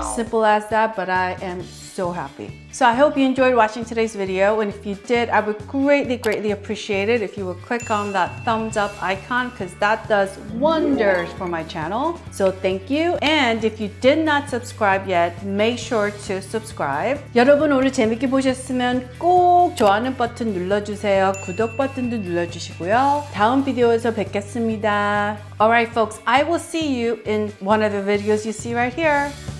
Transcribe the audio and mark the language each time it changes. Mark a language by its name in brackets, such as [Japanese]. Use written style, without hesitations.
[English] Simple as that, but I am so happy. So I hope you enjoyed watching today's video, and if you did, I would greatly appreciate it if you would click on that thumbs up icon, because that does wonders for my channel. So thank you. And if you did not subscribe yet, make sure to subscribe. [Korean] 여러분 오늘 재밌게 보셨으면 꼭 좋아하는 버튼 눌러주세요. 구독 버튼도 눌러주시고요. 다음 비디오에서 뵙겠습니다. [English] Alright folks, I will see you in one of the videos you see right here.